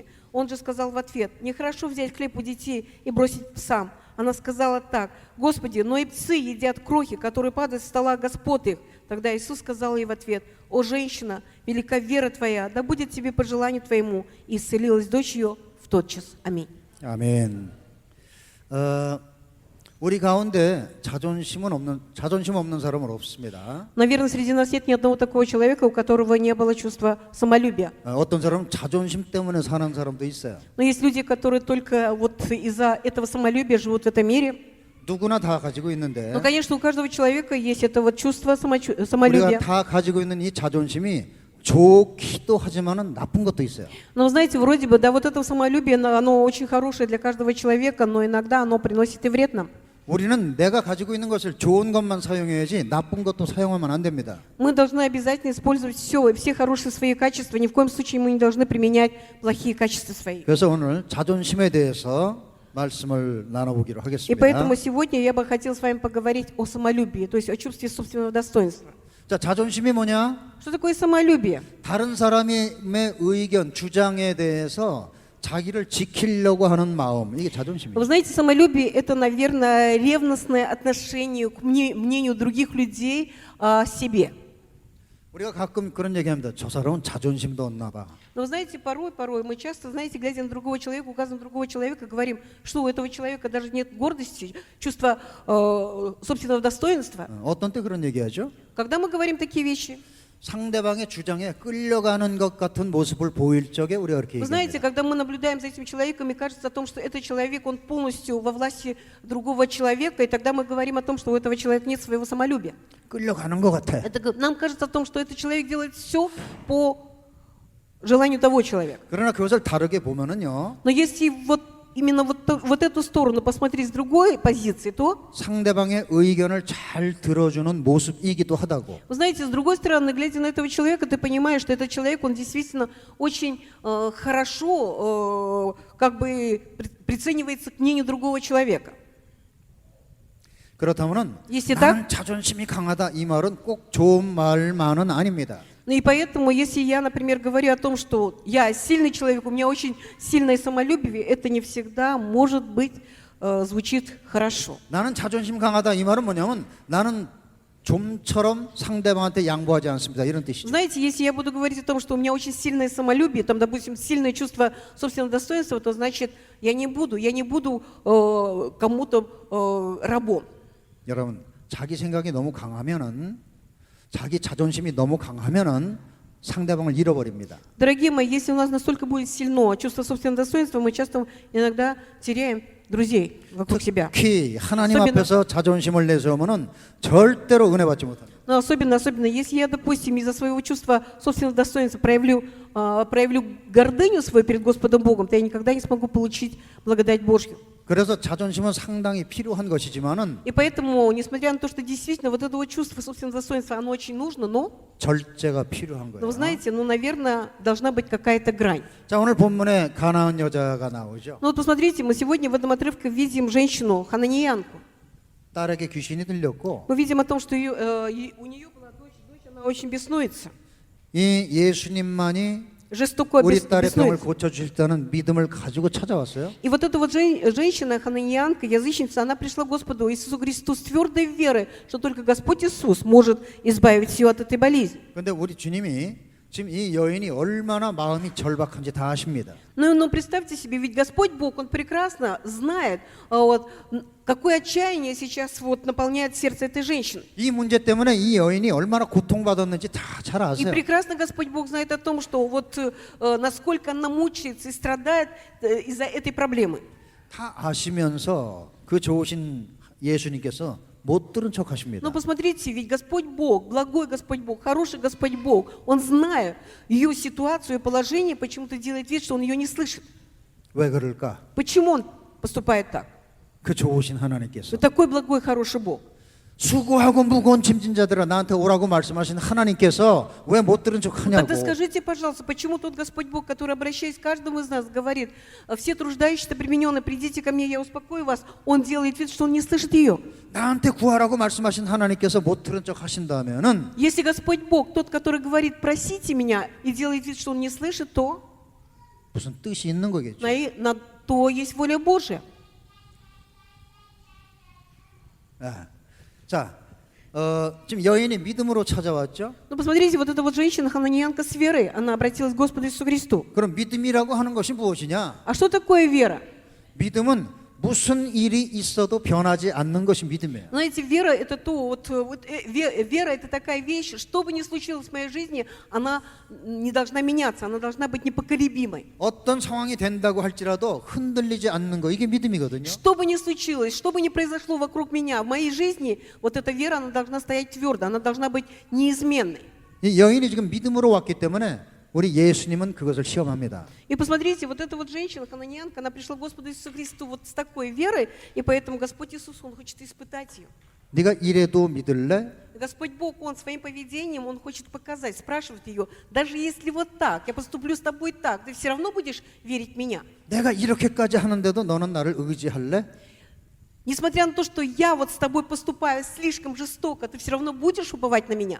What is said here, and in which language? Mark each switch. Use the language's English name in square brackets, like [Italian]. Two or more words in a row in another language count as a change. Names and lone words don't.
[Russian] Он же сказал в ответ: „Нехорошо взять хлеб у детей и бросить псам“. Она сказала так: „Господи, но и псы едят крохи, которые падают с стола господ их“. Тогда Иисус сказал ей в ответ: „О, женщина, велика вера твоя, да будет тебе по желанию твоему“. И исцелилась дочь ее в тот час. Аминь. [Korean] 아멘. 우리 가운데 자존심 없는 사람은 없습니다. [Russian] Наверное, среди нас нет ни одного такого человека, у которого не было чувства самолюбия. [Korean] 어떤 사람은 자존심 때문에 사는 사람도 있어요. [Russian] Но есть люди, которые только вот из-за этого самолюбия живут в этом мире. [Korean] 누구나 다 가지고 있는데 [Russian] Но, конечно, у каждого человека есть это вот чувство [Korean] 우리가 [Russian] самолюбия. [Korean] 다 가지고 있는 이 자존심이 좋기도 하지만은 나쁜 것도 있어요. [Russian] Но, знаете, вроде бы, да, вот это самолюбие, оно очень хорошее для каждого человека, но иногда оно приносит и вред нам. [Korean] 우리는 내가 가지고 있는 것을 좋은 것만 사용해야지 나쁜 것도 사용하면 안 됩니다. [Russian] Мы должны обязательно использовать все хорошие свои качества. Ни в коем случае мы не должны применять плохие качества свои. [Korean] 그래서 오늘 자존심에 대해서 말씀을 나눠보기로 [Russian] И [Korean] 하겠습니다. [Russian] поэтому сегодня я бы хотела с вами поговорить о самолюбии, то есть о чувстве собственного достоинства. [Korean] 자, 자존심이 뭐냐? [Russian] Что такое самолюбие? [Korean] 다른 사람의 의견, 주장에 대해서 자기를 지키려고 하는 마음, 이게 자존심이에요. [Russian] Вы знаете, самолюбие – это, наверное, ревностное отношение к мнению других людей о себе. [Korean] 우리가 가끔 그런 얘기합니다. 저 사람은 자존심도 없나 봐. [Russian] Но вы знаете, порой мы часто, знаете, глядя на другого человека, указывая на другого человека, говорим, что у этого человека даже нет гордости, чувства собственного достоинства. [Korean] 어떤 때 그런 얘기하죠? [Russian] Когда мы говорим такие вещи? [Korean] 상대방의 주장에 끌려가는 것 같은 모습을 보일 적에 우리가 그렇게 [Russian] Вы знаете, [Korean] 얘기합니다. [Russian] когда мы наблюдаем за этим человеком, и кажется о том, что этот человек, он полностью во власти другого человека, и тогда мы говорим о том, что у этого человека нет своего самолюбия. [Korean] 끌려가는 것 같아. [Russian] Нам кажется о том, что этот человек делает все по желанию того человека. [Korean] 그러나 그것을 다르게 보면은요. [Russian] Но если вот именно вот эту сторону посмотреть с другой позиции, то, [Korean] 상대방의 의견을 잘 들어주는 모습이기도 하다고. [Russian] вы знаете, с другой стороны, глядя на этого человека, ты понимаешь, что этот человек, он действительно очень хорошо как бы приценивается к мнению другого человека. [Korean] 그렇다면은 [Russian] Если [Korean] 나는 [Russian] так, [Korean] 자존심이 강하다 이 말은 꼭 좋은 말만은 아닙니다. [Russian] ну и поэтому, если я, например, говорю о том, что я сильный человек, у меня очень сильное самолюбие, это не всегда, может быть, звучит хорошо. [Korean] 나는 자존심 강하다 이 말은 뭐냐면 나는 좀처럼 상대방한테 양보하지 않습니다. 이런 뜻이죠. [Russian] Знаете, если я буду говорить о том, что у меня очень сильное самолюбие, там, допустим, сильное чувство собственного достоинства, то значит, я не буду кому-то рабом. [Korean] 여러분, 자기 생각이 너무 강하면은 자기 자존심이 너무 강하면은 상대방을 잃어버립니다. [Russian] Дорогие мои, если у нас настолько будет сильно чувство собственного достоинства, мы часто иногда теряем друзей вокруг себя. [Korean] 특히 하나님 [Russian] особенно- [Korean] 앞에서 자존심을 내세우면은 절대로 은혜 받지 못합니다. [Russian] Но особенно, если я, допустим, из-за своего чувства собственного достоинства проявлю гордыню свою перед Господом Богом, то я никогда не смогу получить благодать Божью. [Korean] 그래서 자존심은 상당히 필요한 것이지만은 [Russian] И поэтому, несмотря на то, что действительно вот это вот чувство собственного достоинства, оно очень нужно, но [Korean] 절제가 필요한 [Russian] вы [Korean] 거예요. [Russian] знаете, наверное, должна быть какая-то грань. [Korean] 자, 오늘 본문에 가나안 여자가 나오죠. [Russian] Ну вот посмотрите, мы сегодня в этом отрывке видим женщину, хананиянку. [Korean] 딸에게 귀신이 들렸고 [Russian] Мы видим о том, что у нее была дочь, она очень беснуется, [Korean] 이 예수님만이 [Russian] жестоко [Korean] 우리 딸의 병을 [Russian] беснуется. [Korean] 고쳐주셨다는 믿음을 가지고 찾아왔어요. [Russian] И вот эта вот женщина, хананиянка, язычница, она пришла к Господу Иисусу Христу с твердой верой, что только Господь Иисус может избавить ее от этой болезни. [Korean] 그런데 우리 주님이 지금 이 여인이 얼마나 마음이 절박한지 다 아십니다. [Russian] Но представьте себе, ведь Господь Бог, Он прекрасно знает, вот, какое отчаяние сейчас вот наполняет сердце этой женщины. [Korean] 이 문제 때문에 이 여인이 얼마나 고통받았는지 다 잘 [Russian] И [Korean] 아세요. [Russian] прекрасно Господь Бог знает о том, что вот насколько она мучается и страдает из-за этой проблемы. [Korean] 다 아시면서 그 좋으신 예수님께서 못 들은 척 하십니다. [Russian] Но посмотрите, ведь Господь Бог, благой Господь Бог, хороший Господь Бог, Он, зная ее ситуацию и положение, почему-то делает вид, что Он ее не слышит. [Korean] 왜 그럴까? [Russian] Почему Он поступает так? [Korean] 그 좋으신 하나님께서 [Russian] Вот такой благой, хороший Бог. [Korean] 수고하고 무거운 짐진 자들아 나한테 오라고 말씀하신 하나님께서 왜 못 들은 척 하냐고. [Russian] Тогда скажите, пожалуйста, почему тот Господь Бог, который, обращаясь к каждому из нас, говорит: все труждающиеся, примененные, придите ко мне, я успокою вас, Он делает вид, что Он не слышит ее. [Korean] 나한테 구하라고 말씀하신 하나님께서 못 들은 척 하신다면은 [Russian] Если Господь Бог, тот, который говорит: просите меня, и делает вид, что Он не слышит, то [Korean] 무슨 뜻이 있는 거겠죠. [Russian] на то есть воля Божия. [Korean] 자, 지금 여인이 믿음으로 찾아왔죠. [Russian] Но посмотрите, вот эта вот женщина, хананиянка с верой, она обратилась к Господу Иисусу Христу. [Korean] 그럼 믿음이라고 하는 것이 무엇이냐? [Russian] А что такое вера? [Korean] 믿음은 무슨 일이 있어도 변하지 않는 것이 믿음이에요. [Russian] Знаете, вера это то, вера это такая вещь, что бы ни случилось в моей жизни, она не должна меняться, она должна быть непоколебимой. [Korean] 어떤 상황이 된다고 할지라도 흔들리지 않는 거 이게 믿음이거든요. [Russian] Что бы ни случилось, что бы ни произошло вокруг меня, в моей жизни, вот эта вера, она должна стоять твердо, она должна быть неизменной. [Korean] 이 여인이 지금 믿음으로 왔기 때문에 우리 예수님은 그것을 시험합니다. [Russian] И посмотрите, вот эта вот женщина, хананиянка, она пришла к Господу Иисусу Христу вот с такой верой, и поэтому Господь Иисус, Он хочет испытать ее. [Korean] 네가 이래도 믿을래? [Russian] Господь Бог, Он своим поведением, Он хочет показать, спрашивает ее: даже если вот так, я поступлю с тобой так, ты все равно будешь верить в меня? [Korean] 내가 이렇게까지 하는데도 너는 나를 의지할래? [Russian] Несмотря на то, что я вот с тобой поступаю слишком жестоко, ты все равно будешь уповать на меня?